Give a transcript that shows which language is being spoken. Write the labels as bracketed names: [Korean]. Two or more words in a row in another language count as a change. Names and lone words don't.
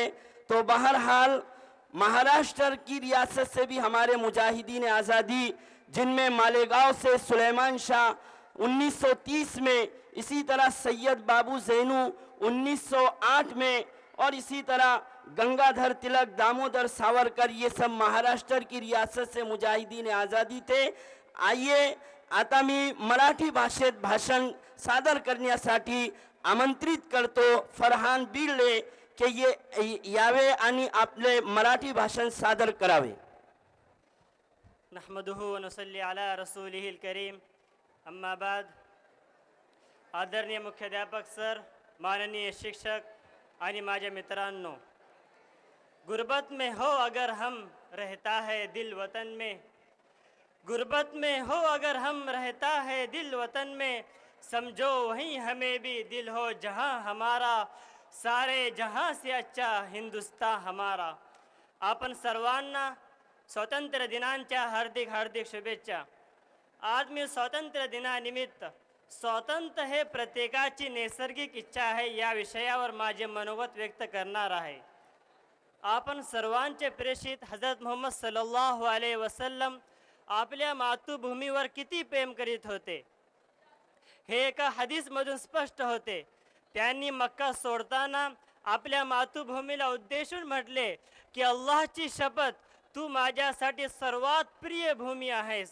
[Urdu] تو بہرحال مہاراشٹر کی ریاست سے بھی ہمارے مجاہدین آزادی، جن میں مالیگاؤں سے سلیمان شاہ 1930 میں، اسی طرح سید بابو زینو 1908 میں، اور اسی طرح گنگادھر تلک، دامودر ساورکر، یہ سب مہاراشٹر کی ریاست سے مجاہدین آزادی تھے. [Marathi] आइए आता मी मराठी भाषेत भाषण सादर करण्यासाठी आमंत्रित करतो फरहान बिर्ले की ये यावे आणि आपले मराठी भाषण सादर करावे। [Arabic] نحمده ونصلي على رسوله الكريم، أما بعد. [Marathi] आदरणीय मुख्याध्यापक सर, माननीय शिक्षक आणि माझ्या मित्रांनो, [Urdu] غربت میں ہو اگر ہم رہتا ہے دل وطن میں، غربت میں ہو اگر ہم رہتا ہے دل وطن میں، سمجھو وہیں ہمیں بھی دل ہو جہاں ہمارا، سارے جہاں سے اچھا ہندوستان ہمارا. [Marathi] आपण सर्वांना स्वातंत्र्य दिनांच्या हार्दिक हार्दिक शुभेच्छा। आज मी स्वातंत्र्य दिनानिमित्त स्वातंत्र्य हे प्रत्येकाची नैसर्गिक इच्छा आहे या विषयावर माझे मनोगत व्यक्त करणार आहे। आपण सर्वांचे प्रेषित हजरत मोहम्मद [Arabic] صلى الله عليه وسلم [Marathi] आपल्या मातृभूमीवर किती प्रेम करीत होते हे एका हदीसमधून स्पष्ट होते। त्यांनी मक्का सोडताना आपल्या मातृभूमीला उद्देशून म्हटले की अल्लाहची शपथ, तू माझ्यासाठी सर्वात प्रिय भूमी आहेस।